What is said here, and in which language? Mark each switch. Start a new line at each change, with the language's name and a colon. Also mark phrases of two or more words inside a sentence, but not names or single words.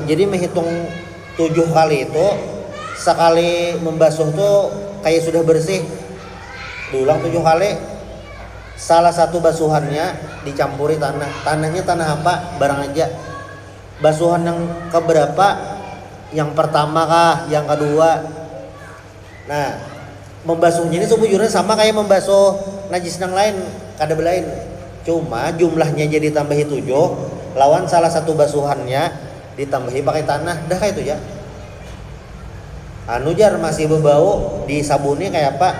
Banjar: Jadi menghitung 7 kali itu, sekali membasuh tuh kayak sudah bersih. Diulang 7 kali. Salah satu basuhannya dicampuri tanahnya tanah apa barang aja. Basuhan yang keberapa, yang pertama kah, yang kedua. Nah, membasuhnya ini sebujurnya sama kayak membasuh najis yang lain, kada belain. Cuma jumlahnya jadi tambahi 7, lawan salah satu basuhannya ditambahi pakai tanah, dah kayak itu ya. Anu jar masih berbau disabuni kayak apa?